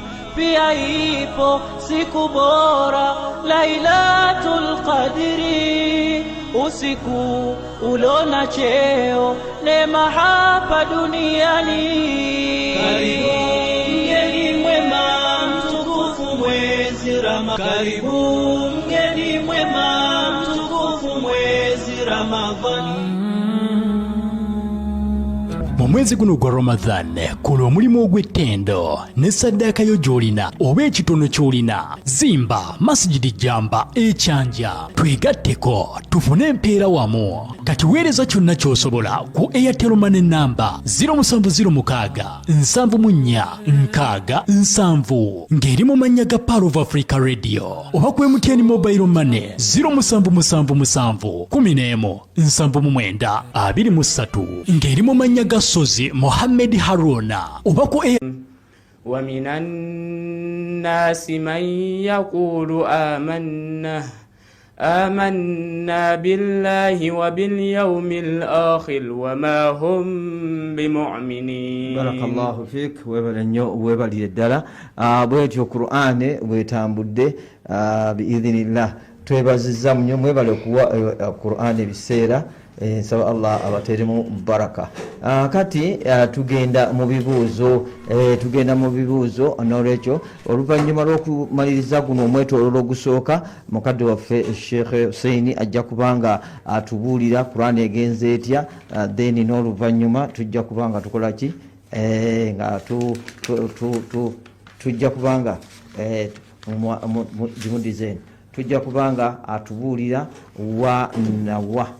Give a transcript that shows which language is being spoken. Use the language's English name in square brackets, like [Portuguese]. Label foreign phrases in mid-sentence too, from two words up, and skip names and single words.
[Swahili] Pia ipo siku bora Lailatul Qadri, usiku ulona cheo neema hapa duniani. Karibuni mwema mtukufu mwezi Ramadhani, karibu mgeni mwema mtukufu mwezi Ramadhani. [Ganda] mu mwezi guno gwa Ramadan kola omulimu ogw'ettendo ne saddaaka yo gy'olina oba ekitono ky'olina. Zimba Masjidi Jamba Ekyanja, twegatteko tufune empeera wamu. Kati weereza kyonna ky'osobola ku Airtel Money namba 0706 74 6 ng'eri mu mannya ga Power of Africa Radio, oba ku MTN Mobile Money 0777 11 79 23 ng'eri mu mannya ga Sozi Mohamed Haruna, oba ku [Arabic] ومن الناس من يقول آمنا بالله وباليوم الآخر وما هم بمؤمنين. بارك الله فيك, [Ganda] webale nnyo webalire ddala. Bwetyo Qur'ane bwetambudde biidhinillah. Twebazizza nnyo, mwebale okuwa Qur'ane ebiseera. Nsaba Allah abateremu baraka. Kati tugenda mu bibuuzo n'olwekyo oluvannyuma lw'okumaliriza guno omwetoololo ogusooka, mukadde waffe Sheikh Hussein ajja kubanga atubuulira Qur'an egenze etya, then n'oluvannyuma tujja kubanga tukola ki, nga tujja kubanga jimudizen tujja kubanga atubuulira wa nawa.